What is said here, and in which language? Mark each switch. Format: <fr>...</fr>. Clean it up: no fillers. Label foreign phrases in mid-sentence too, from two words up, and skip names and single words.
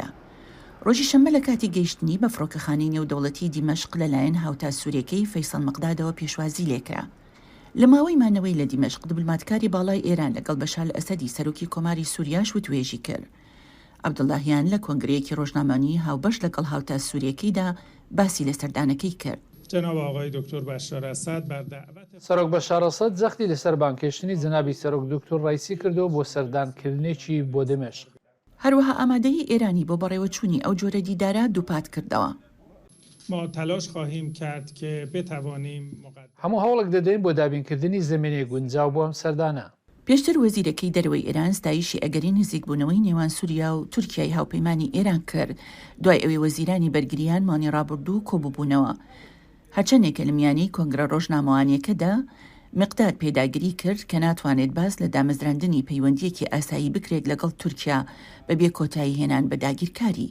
<ckb>ڕۆژی شەممە لە کاتی گەیشتنی بە فڕۆکەخانەی نێودەوڵەتی دیمەشق لەلایەن هاوتا سوورەکەی فەیسەڵ مەقدادەوە پێشوازی لێکرا. لە ماوەی مانەوەی لە دیمەشق دیبلۆماتکاری باڵای ئێران لەگەڵ بەشار ئەسەدی سەرۆکی کۆماری سووریاش وتوێژی کرد. عەبدوڵڵاهیان لە کۆنگرەیەکی ڕۆژنامەیی هاوبەش لەگەڵ هاوتا سوورەکەیدا باسی لە سەردانەکەی کرد.</ckb> <fa>جناب آقای دکتر بشار اسد بر دعوت</fa> <ckb>سەرۆک بەشار ئەسەد جەختی لەسەر بانکێشتنی جنابی سەرۆک دکتۆر ڕایسی کردەوە بۆ سەردانکردنێکی بۆ دمەشق. هەروەها ئامادەی ئێرانی بۆ بەڕێوەچوونی ئەو جۆرە دیدارە دووپات کردەوە.</ckb> <fa>ما تلاش خواهیم کرد که بتوانیم</fa> <ckb>هەموو هەوڵێک دەدەین بۆ دابینکردنی زمینەی گونجاو بۆ ئەم سەردانە. پێشتر وەزیرەکەی دەرەوەی ئێران ستایشی ئەگەری نزیکبوونەوەی نێوان سووریا و تورکیای هاوپەیمانی ئێران کرد دوای ئەوەی وەزیرانی بەرگریان مانی ڕابردوو کۆبووبوونەوە. هەرچەندێکە لە میانی کۆنگرە ڕۆژنامەوانیەکەدا مقدار پێداگیری کرد کە ناتوانێت باس لە دامەزراندنی پەیوەندیەکی ئاسایی بکرێت لەگەڵ تورکیا بەبێ کۆتایی هێنان بە داگیرکاری.</ckb>